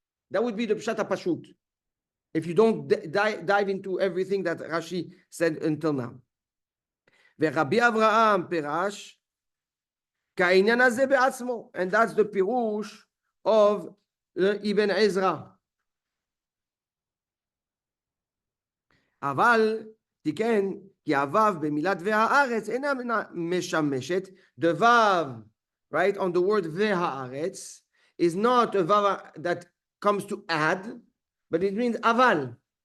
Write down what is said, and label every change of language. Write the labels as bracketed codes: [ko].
[en] That would be the Pshat HaPashut. If you don't dive into everything that Rashi said until now. [he] Rabbi Avraham Perash, Ka'inyan hazeh be'atzmo. [en] And that's the Pirush of Ibn Ezra. [he] אבל תיקן כי הוו במילת והארץ אינה משמשת. [en] The vav, right, on the word והארץ is not a vav that comes to add, but it means aval.